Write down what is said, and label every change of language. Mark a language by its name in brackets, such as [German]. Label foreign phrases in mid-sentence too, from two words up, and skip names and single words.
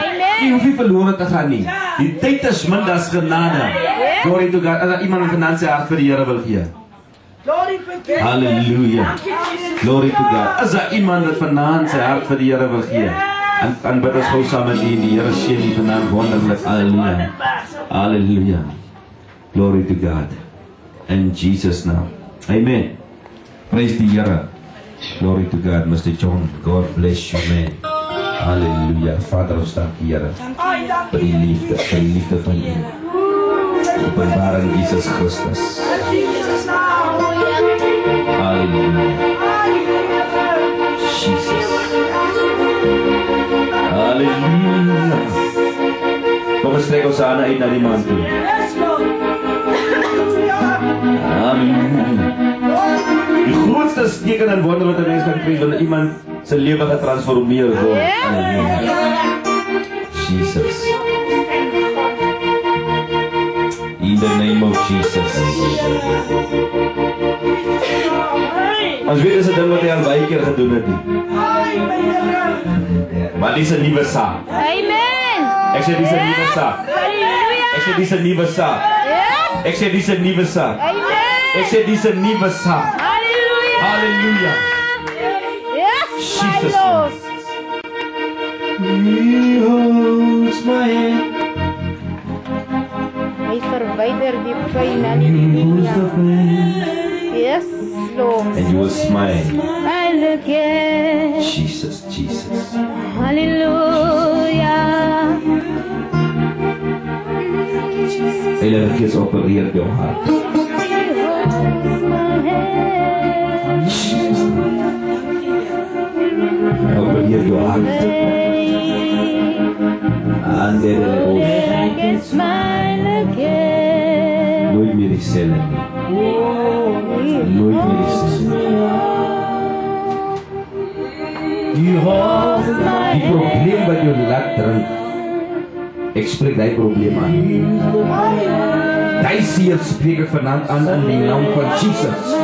[Afrikaans] Jy hoef nie verlore te gaan nie. Die tyd is min, dat is genade. [English] Glory to God. [Afrikaans] As iemand vanaand sy hart vir die Here wil gee. [English] Halleluja. Glory to God. [Afrikaans] As iemand wat vanaand sy hart vir die Here wil gee. En bid ons gou saam met die Here seën die vanaand wonderlik. Halleluja. Halleluja. [English] Glory to God. In Jesus' name. Amen. Praise die Here. Glory to God, Mr. John. God bless you, man. [Afrikaans] Halleluja. Vader, ons dank die Here vir die liefde van U. Openbaring Jesus Christus. Halleluja. Jesus. Halleluja. Kom ons trek ons hande uit na die man toe. Halleluja. Die grootste teken en wonder wat 'n mens kan kry wanneer iemand sy lewe getransformeer word. Jesus. [English] In the name of Jesus. [Afrikaans] Ons weet is 'n ding wat hy al baie keer gedoen het. Maar dis 'n nuwe saak. Amen. Ek sê dis 'n nuwe saak. Ek sê dis 'n nuwe saak. Ek sê dis 'n nuwe saak. Ek sê dis 'n nuwe saak. Halleluja. Halleluja. [English] Yes, Jesus. my Lord. He holds my hand. [Afrikaans] Hy verwyder die pyn. [English] He holds the [Afrikaans] Halleluja. [English] pain. Yes, Lord. And you will smile. And again. [Afrikaans] Jesus, Jesus. Halleluja. Heilige Gees opereer jou hart. [English] He holds my hand. [Afrikaans] Opereer jou hart. [English] And I can smile again. [Afrikaans] nooit meer dieselfde nie. Nooit meer dieselfde nie. Die probleem wat jou laat drink, ek spreek die probleem aan. Die seer spreek ek vanaand aan in die naam van Jesus.